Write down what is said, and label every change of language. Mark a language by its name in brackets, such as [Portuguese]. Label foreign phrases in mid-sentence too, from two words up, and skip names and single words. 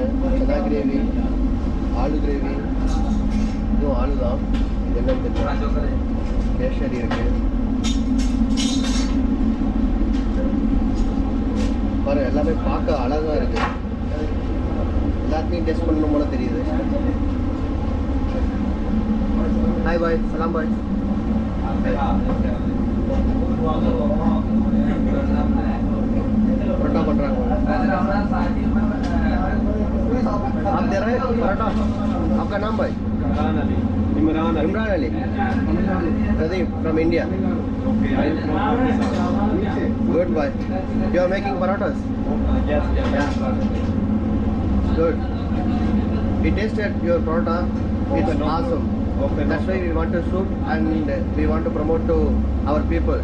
[Hindi] चना ग्रेवी, [Tamil] ஆலு கிரேவி, இதுவும் ஆலு தான். இது என்னன்னு தெரியல. கேசரி இருக்குது பாருங்கள். எல்லாமே பார்க்க அழகாக இருக்குது. எல்லாத்தையும் டெஸ்ட் பண்ணணும் போல தெரியுது. [Hindi] हाय भाई, सलाम भाई. परोठा बन रहा है। आप दे रहे हैं परोठा? आपका नाम भाई? इमरान अली। [English] Pradeep from India. Good bye. you are making parathas? Yes. Good. We tasted your paratha. It's awesome. Okay. That's why we want to shoot and we want to promote to our people.